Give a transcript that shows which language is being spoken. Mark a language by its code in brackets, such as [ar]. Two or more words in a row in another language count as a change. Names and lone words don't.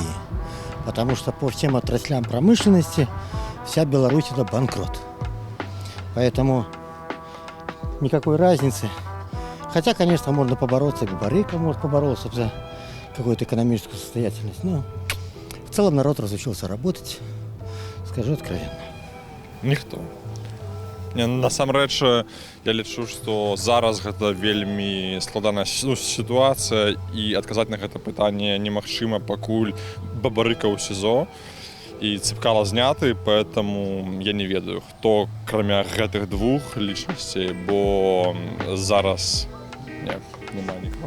[ru] Потому что по всем отраслям промышленности вся Беларусь – это банкрот. Поэтому никакой разницы. Хотя, конечно, можно побороться, Бабарика может побороться за какую-то экономическую состоятельность. Но в целом народ разучился работать, скажу откровенно. [be] Ніхто. Насамрэч, я лічу, што зараз гэта вельмі складаная сітуацыя і адказаць на гэта пытанне немагчыма, пакуль Бабарыка ў СІЗО і Цепкало зняты, поэтому я не ведаю, хто, кроме гэтых двух лічнасцей, бо зараз няма нікого.